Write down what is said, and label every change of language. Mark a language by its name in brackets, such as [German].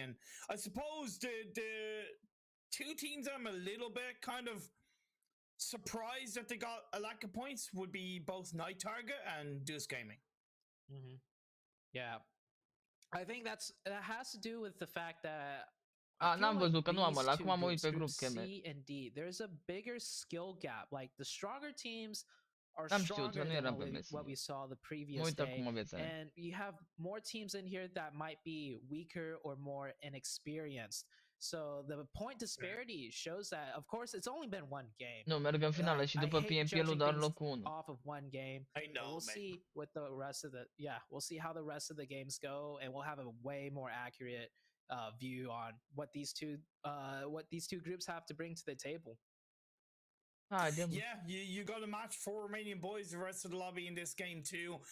[English] And I suppose the 2 teams I'm a little bit kind of surprised that they got a lack of points would be both Night Target and Deuce Gaming. Yeah, I think that has to do with the fact that [Romanian] n-am văzut că nu am ăla, acum mă uit pe grup. [English] C and D, there's a bigger skill gap. Like the stronger teams are stronger than what we saw the previous day, and you have more teams in here that might be weaker or more inexperienced. So the point disparity shows that, of course, it's only been 1 game. [Romanian] Nu, merg în finală și după PMP-ul doar locul 1. [English] Off of 1 game. I know, we'll see with the rest of the we'll see how the rest of the games go, and we'll have a way more accurate view on what these two groups have to bring to the table. Yeah, you got a match for Romanian boys, the rest of the lobby in this game too.